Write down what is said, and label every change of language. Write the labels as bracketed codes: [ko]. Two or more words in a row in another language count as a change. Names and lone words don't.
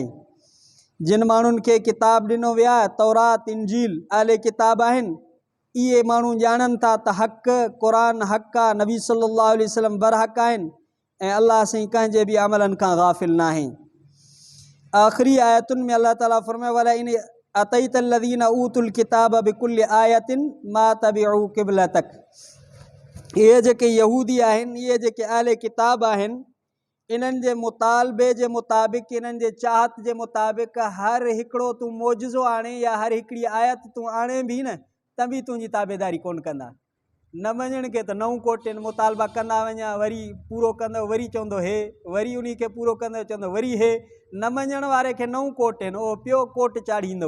[sd] जिन माण्हुनि खे किताब ॾिनो विया तौरात इंजील आले किताब आहिनि, इहे माण्हू ॼाणनि था त हक़ क़ुरान हक़ आहे, नबी [ar] صلى الله عليه وسلم [sd] बरहक़ आहिनि ऐं अल्लाह साईं कंहिंजे बि अमलनि खां गाफ़िल न आहे। आख़िरी आयतुनि में अल्लाह ताला फरमाए [ar] ولئن أتيت الذين أوتوا الكتاب بكل آية ما تبعوا قبلتك, [sd] इहे जेके यहूदी आहिनि, इहे जेके आले किताब आहिनि, इन्हनि जे मुतालबे जे मुताबिक़, इन्हनि जे चाहत जे मुताबिक़ हर हिकिड़ो तूं मौजज़ो आणे या हर हिकिड़ी आयत तूं आणे बि न त बि तुंहिंजी ताबेदारी कोन कंदा। न मञण खे त 9 कोटियुनि मुतालबा कंदा वञा, वरी पूरो कंदो वरी चवंदो हे, वरी उन खे पूरो कंदो चवंदो वरी हे, न मञण वारे खे 9 कोट आहिनि, उहो पियो कोट चाढ़ींदो।